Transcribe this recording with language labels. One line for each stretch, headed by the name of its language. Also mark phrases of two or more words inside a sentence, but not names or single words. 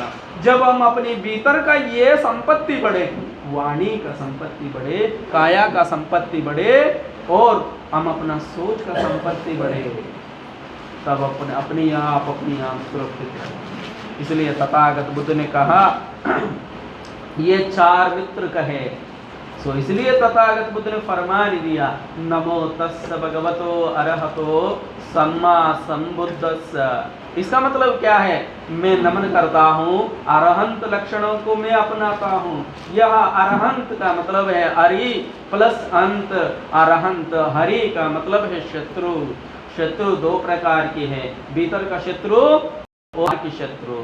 Hindi: जब हम अपनी भीतर का ये संपत्ति बढ़े, वाणी का संपत्ति बढ़े, काया का संपत्ति बढ़े और हम अपना सोच का संपत्ति बढ़े, तब अपनी आप सुरक्षित है। इसलिए तथागत बुद्ध ने कहा ये चार मित्र कहे। सो इसलिए तथागत बुद्ध ने फरमान दिया,
Pali: नमो तस्स भगवतो अरहतो सम्मा संबुद्धस्स।
Hindi: इसका मतलब क्या है? मैं नमन करता हूँ, अरहंत लक्षणों को मैं अपनाता हूँ। यह अरहंत का मतलब है हरि प्लस अंत। अरहंत, हरि का मतलब है शत्रु। शत्रु 2 प्रकार के हैं, भीतर का शत्रु और बाहर की शत्रु।